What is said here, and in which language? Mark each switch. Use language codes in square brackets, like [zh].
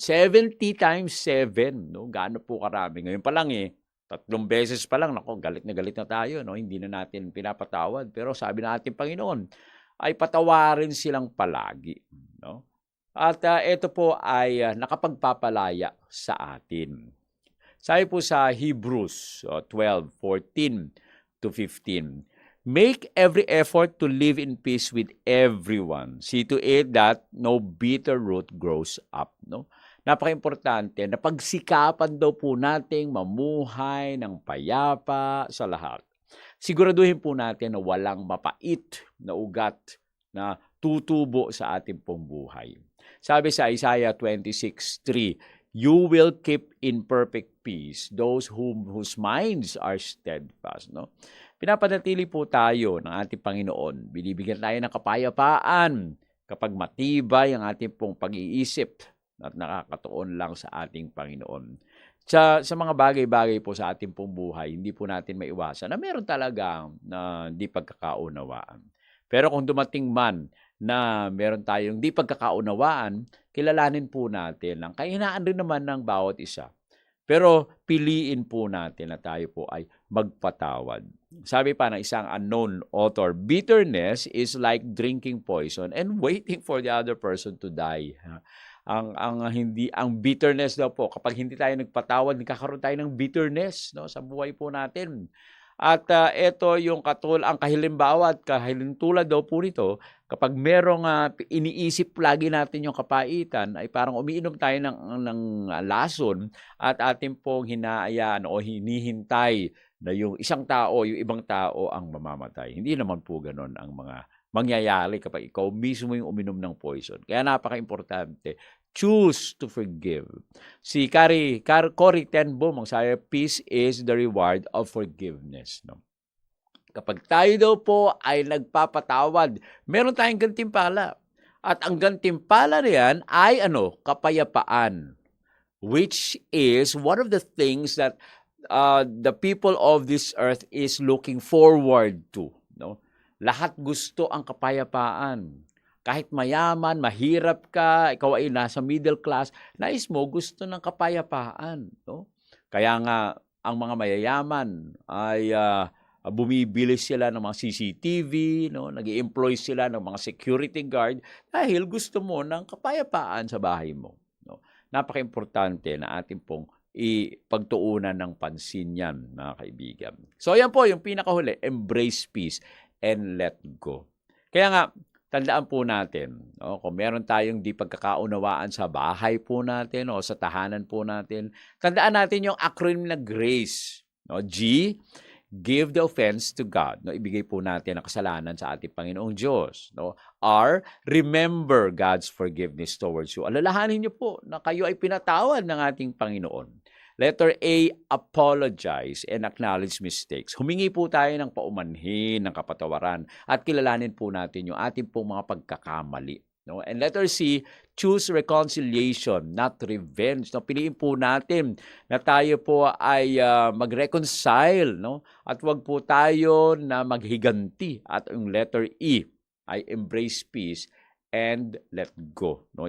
[tl] 70 times 7. No? Gaano po karami? Ngayon pa lang 3 beses pa lang, nako, galit na tayo. No? Hindi na natin pinapatawad. Pero sabi ng ating Panginoon, ay patawarin silang palagi. No? At ito po ay nakapagpapalaya sa atin. Sabi po sa [en] Hebrews 12:14-15, make every effort to live in peace with everyone. See to it that no bitter root grows up. No? [tl] Napaka-importante na pagsikapan daw po nating mamuhay ng payapa sa lahat. Siguraduhin po natin na walang mapait na ugat na tutubo sa ating pong buhay. Sabi sa [en] Isaiah 26:3, you will keep in perfect peace those whose minds are steadfast. No? [tl] Pinapanatili po tayo ng ating Panginoon. Binibigyan tayo ng kapayapaan kapag matibay ang ating pong pag-iisip at nakakatuon lang sa ating Panginoon. Sa mga bagay-bagay po sa ating pong buhay, hindi po natin maiwasan na meron talaga na hindi pagkakaunawaan. Pero kung dumating man na meron tayong di pagkakaunawaan, kilalanin po natin ang kahinaan rin naman ng bawat isa. Pero piliin po natin na tayo po ay magpatawad. Sabi pa ng isang [en] unknown author, bitterness is like drinking poison and waiting for the other person to die. [tl] Ang bitterness daw po, kapag hindi tayo nagpatawad, nagkakaroon tayo ng bitterness, no, sa buhay po natin. At ito yung ang kahilimbawa at kahilintulad daw po nito, kapag merong iniisip lagi natin yung kapaitan, ay parang umiinom tayo ng lason at ating pong hinaayaan o hinihintay na yung isang tao, yung ibang tao ang mamamatay. Hindi naman po ganon ang mga mangyayari kapag ikaw mismo yung uminom ng poison. Kaya napaka-importante, [en] choose to forgive. Si Cory ten Boom, [tl] ang sabi, [en] peace is the reward of forgiveness. No? [tl] Kapag tayo daw po ay nagpapatawad, meron tayong gantimpala. At ang gantimpala riyan ay kapayapaan. [en] Which is one of the things that the people of this earth is looking forward to, no? [tl] Lahat gusto ang kapayapaan. Kahit mayaman, mahirap ka, ikaw ay nasa middle class, nais mo gusto ng kapayapaan, no? Kaya nga ang mga mayayaman ay bumibili sila ng mga CCTV, no? Nag-i-employ sila ng mga security guard dahil gusto mo ng kapayapaan sa bahay mo, no? Napaka-importante na ating pong ipagtuunan ng pansin yan, mga kaibigan. So, ayan po yung pinakahuli, [en] embrace peace and let go. [tl] Kaya nga, tandaan po natin, no, kung meron tayong di pagkakaunawaan sa bahay po natin o sa tahanan po natin, tandaan natin yung acronym na GRACE. No? [en] G, give the offense to God. No? [tl] Ibigay po natin ang kasalanan sa ating Panginoong Diyos. No? [en] R, remember God's forgiveness towards you. [tl] Alalahanin niyo po na kayo ay pinatawad ng ating Panginoon. [en] Letter A, apologize and acknowledge mistakes. [tl] Humingi po tayo ng paumanhin, ng kapatawaran, at kilalanin po natin yung ating pong mga pagkakamali. [en] No? And letter C, choose reconciliation, not revenge. No? [tl] Piliin po natin na tayo po ay mag-reconcile, no? At wag po tayo na maghiganti. At yung letter E ay [en] embrace peace and let go. [tl] No?